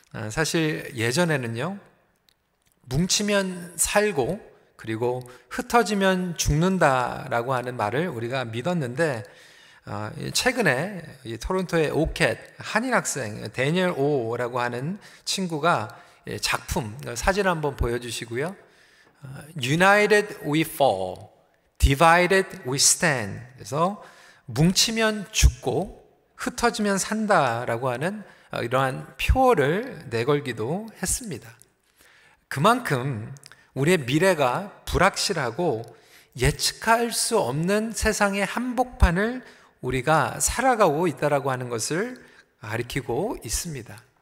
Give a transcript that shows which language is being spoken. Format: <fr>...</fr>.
<ko>사실 예전에는요, 뭉치면 살고 그리고 흩어지면 죽는다라고 하는 말을 우리가 믿었는데 최근에 이 토론토의 오켓 한인 학생 데니얼 오라고 하는 친구가 작품 사진 한번 보여주시고요.</ko> <en>United we fall, divided we stand.</en> <ko>그래서 뭉치면 죽고 흩어지면 산다라고 하는 이러한 표어를 내걸기도 했습니다. 그만큼 우리의 미래가 불확실하고 예측할 수 없는 세상의 한복판을 우리가 살아가고 있다라고 하는 것을 가리키고 있습니다.</ko>